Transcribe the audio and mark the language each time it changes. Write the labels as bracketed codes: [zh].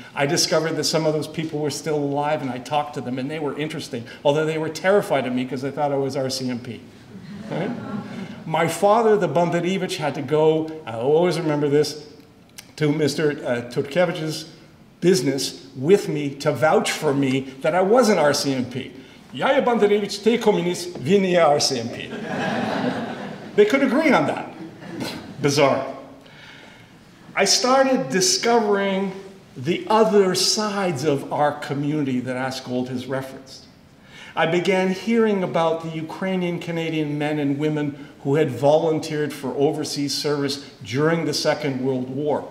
[en] I discovered that some of those people were still alive, and I talked to them, and they were interesting, although they were terrified of me because they thought I was RCMP. Right? My father, the Banderevich, had to go, I'll always remember this, to Mr. Turkevich's business with me to vouch for me that I wasn't RCMP. [uk] Я є Banderevich, ти комуніст, він є RCMP. [en] They could agree on that. Bizarre. I started discovering the other sides of our community that Askold has referenced. I began hearing about the Ukrainian-Canadian men and women who had volunteered for overseas service during the Second World War.